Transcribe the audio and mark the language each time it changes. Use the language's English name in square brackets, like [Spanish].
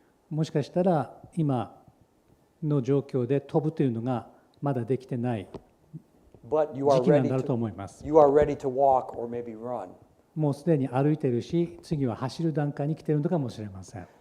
[Japanese] もしかしたら今の状況で飛ぶというのがまだできてない時期なんだろうと思います。 [English] You are ready to walk or maybe run. [Japanese] もうすでに歩いているし、次は走る段階に来ているのかもしれません。